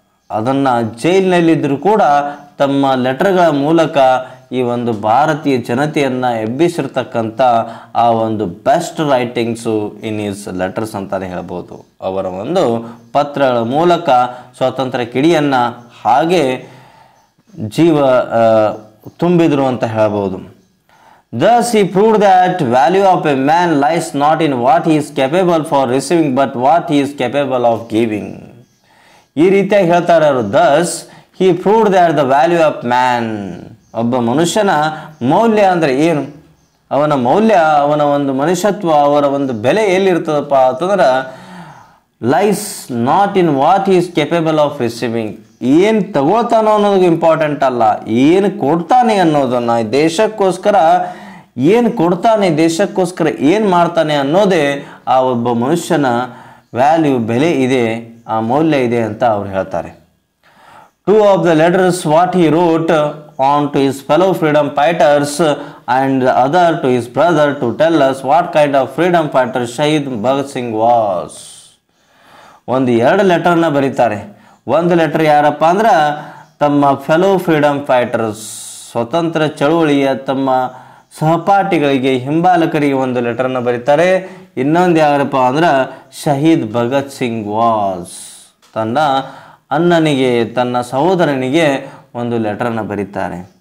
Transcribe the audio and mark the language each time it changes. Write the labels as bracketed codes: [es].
[kn] ಅದನ್ನು ಜೈಲಿನಲ್ಲಿದ್ದರೂ ಕೂಡ ತಮ್ಮ ಲೆಟರ್ಗಳ ಮೂಲಕ ಈ ಒಂದು ಭಾರತೀಯ ಜನತೆಯನ್ನು ಎಬ್ಬಿಸಿರ್ತಕ್ಕಂಥ ಆ ಒಂದು [en] best writings in is letters [kn] ಅಂತಲೇ ಹೇಳ್ಬೋದು. ಅವರ ಒಂದು ಪತ್ರಗಳ ಮೂಲಕ ಸ್ವಾತಂತ್ರ್ಯ ಕಿಡಿಯನ್ನು ಹಾಗೆ ಜೀವ ತುಂಬಿದ್ರು ಅಂತ ಹೇಳ್ಬೋದು. [en] Thus he proved that value of a man lies not in what he is capable for receiving but what he is capable of giving. [kn] ಈ ರೀತಿಯಾಗಿ ಹೇಳ್ತಾರೆ ಅವರು. [en] Thus he proved that the value of man, [kn] ಒಬ್ಬ ಮನುಷ್ಯನ ಮೌಲ್ಯ ಅಂದರೆ ಏನು, ಅವನ ಮೌಲ್ಯ, ಅವನ ಒಂದು ಮನುಷ್ಯತ್ವ, ಅವರ ಒಂದು ಬೆಲೆ ಎಲ್ಲಿರ್ತದಪ್ಪ ಅಂತಂದ್ರೆ [en] Lies not in what is capable of receiving. [kn] ಏನು ತಗೊಳ್ತಾನೋ ಅನ್ನೋದು ಇಂಪಾರ್ಟೆಂಟ್ ಅಲ್ಲ, ಏನು ಕೊಡ್ತಾನೆ ಅನ್ನೋದನ್ನು, ದೇಶಕ್ಕೋಸ್ಕರ ಏನು ಕೊಡ್ತಾನೆ, ದೇಶಕ್ಕೋಸ್ಕರ ಏನು ಮಾಡ್ತಾನೆ ಅನ್ನೋದೇ ಆ ಒಬ್ಬ ಮನುಷ್ಯನ ವ್ಯಾಲ್ಯೂ, ಬೆಲೆ ಇದೆ, ಆ ಮೌಲ್ಯ ಇದೆ ಅಂತ ಅವ್ರು ಹೇಳ್ತಾರೆ. [en] 2 of the letters what he wrote on to his fellow freedom fighters and the other to his brother to tell us what kind of freedom fighter Shahid Bhagat Singh was. [kn] ಒಂದು 2 ಲೆಟರ್ನ ಬರೀತಾರೆ. ಒಂದು ಲೆಟರ್ ಯಾರಪ್ಪ ಅಂದ್ರೆ ತಮ್ಮ [en] fellow freedom fighters, [kn] ಸ್ವತಂತ್ರ ಚಳುವಳಿಯ ತಮ್ಮ ಸಹಪಾಠಿಗಳಿಗೆ, ಹಿಂಬಾಲಕರಿಗೆ ಒಂದು ಲೆಟರ್ನ ಬರೀತಾರೆ. ಇನ್ನೊಂದು ಯಾರಪ್ಪ ಅಂದ್ರೆ ಶಹೀದ್ ಭಗತ್ ಸಿಂಗ್ ವಾಸ್, ತನ್ನ ಅಣ್ಣನಿಗೆ, ತನ್ನ ಸಹೋದರನಿಗೆ ಒಂದು ಲೆಟರ್ನ ಬರೀತಾರೆ.